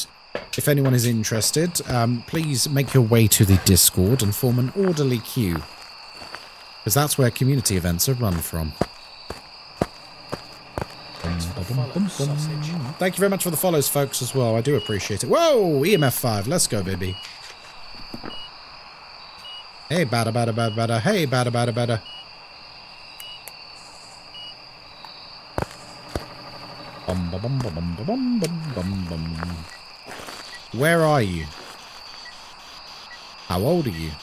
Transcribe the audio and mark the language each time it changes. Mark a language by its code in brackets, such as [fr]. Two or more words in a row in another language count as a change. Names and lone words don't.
[en] If anyone is interested, please make your way to the Discord and form an orderly queue. Because that's where community events are run from. Thank you very much for the follows, folks, as well. I do appreciate it. Whoa! EMF 5. Let's go, baby. Hey, bada, bada, bada, bada. Hey, bada, bada, bada. Bum, bum, bum, bum, bum, bum, bum, bum. Where are you? How old are you?